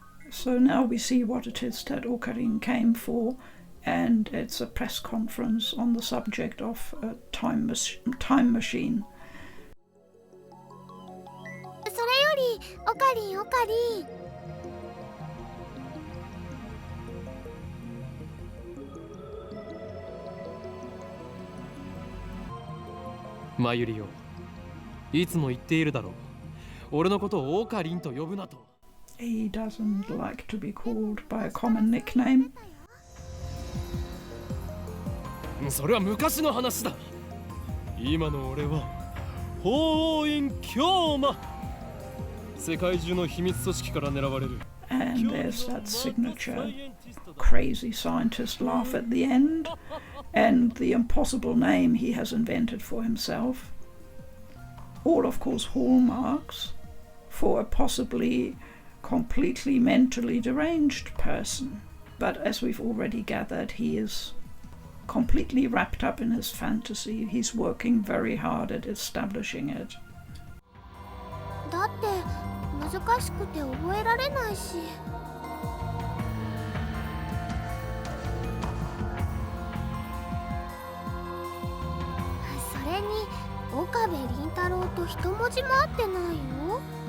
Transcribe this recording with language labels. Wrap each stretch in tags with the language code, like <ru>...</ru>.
<en>So now we see what it is that Occurrence came for, and it's a press conference on the subject of a time machine.</en> <ja>それより、オカリン、オカリン。真由里よ、いつも言っているだろう。俺のことをオカリンと呼ぶなと。</ja> <en>He doesn't like to be called by a common nickname.</en> <ja>それは昔の話だ。今の俺は法院教魔。世界中の秘密組織から狙われる。</ja> <en>And there's that signature crazy scientist laugh at the end, and the impossible name he has invented for himself. All, of course, hallmarks for a possibly completely mentally deranged person. But as we've already gathered, he is completely wrapped up in his fantasy. He's working very hard at establishing it.</en> <ja>だって難しくて覚えられないし。それに岡部倫太郎と一文字も合ってないよ。</ja>